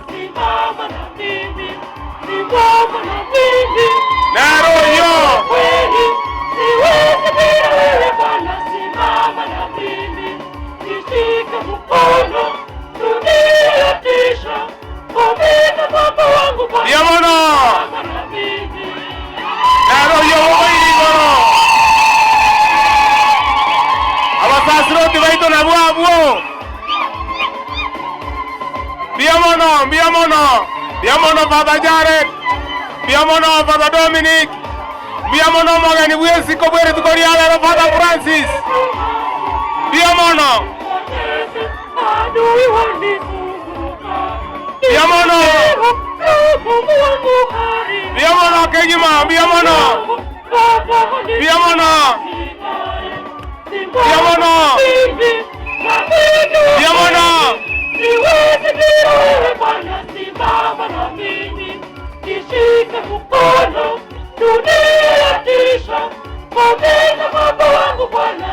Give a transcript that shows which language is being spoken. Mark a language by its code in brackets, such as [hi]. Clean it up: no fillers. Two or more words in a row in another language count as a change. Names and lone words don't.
[sw] Simama na mimi, simama na mimi, [guz] naroyo [sw] kweli, siwezi bila wewe Bwana. Simama na mimi, nishike mkono, dunia yatisha, pomena baba wangu Bwana. [guz] Yamono naroyo woirigono abasasiroti baito na bwabwo biamono Father Jared, biamono Father Dominic, biamono mogeni bwesi ko bwere tukori ala Father Francis, biamono kejima biamono [sw] siwezi bila wewe Bwana. Simama na mimi, nishike mkono, dunia yatisha, pomena baba wangu Bwana.